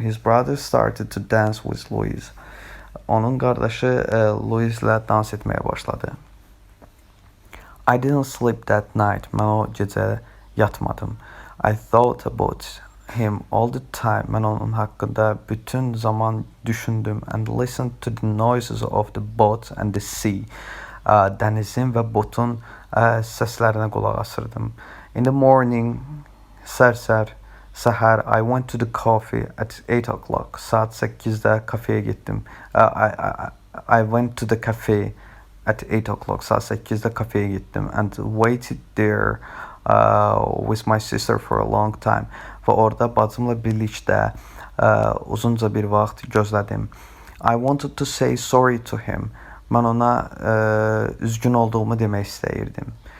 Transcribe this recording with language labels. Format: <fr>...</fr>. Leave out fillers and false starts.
<en>His brother started to dance with Louise.</en> <az>Onun qardaşı Louise-lə dans etməyə başladı.</az> <en>I didn't sleep that night.</en> <az>Mən o gecə yatmadım.</az> <en>I thought about him all the time.</en> <az>Mən onun haqqında bütün zaman düşündüm</az> <en>and listened to the noises of the boat and the sea.</en> <az>Dənizin və botun səslərinə qulaq asırdım.</az> <en>In the morning,</en> <az>səhər,</az> <en>I went to the coffee at 8 o'clock.</en> <az>Saat 8-də kafeyə getdim.</az> <en>I went to the cafe at 8 o'clock.</en> <az>Saat 8-də kafeyə getdim</az> <en>and waited there with my sister for a long time.</en> <az>Və orada bacımla birlikdə uzunca bir vaxt gözlədim.</az> <en>I wanted to say sorry to him.</en> <az>Mən ona üzgün olduğumu demək istəyirdim.</az>